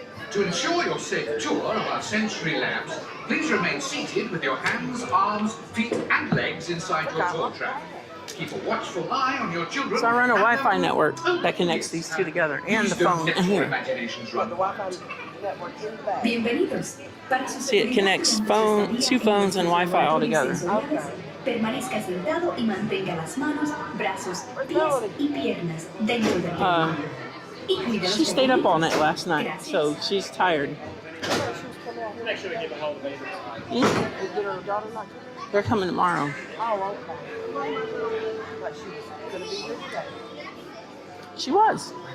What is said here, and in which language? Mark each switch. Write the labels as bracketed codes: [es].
[en] To ensure your safe tour of our sensory labs, please remain seated with your hands, arms, feet and legs inside your tour trap. Keep a watchful eye on your children. So I run a Wi-Fi network that connects these two together and the phone in here. The Wi-Fi network in the back. [es] Bienvenidos. Para su [en] See, it connects two phones and Wi-Fi all together. [es] Permanezca sentado y mantenga las manos, brazos, pies y piernas dentro del vehículo. Y cuidados [en] She stayed up all night last night, so she's tired. Make sure we keep a hold of it. Did her daughter not come? They're coming tomorrow. Oh, okay. But she was gonna be here today. She was.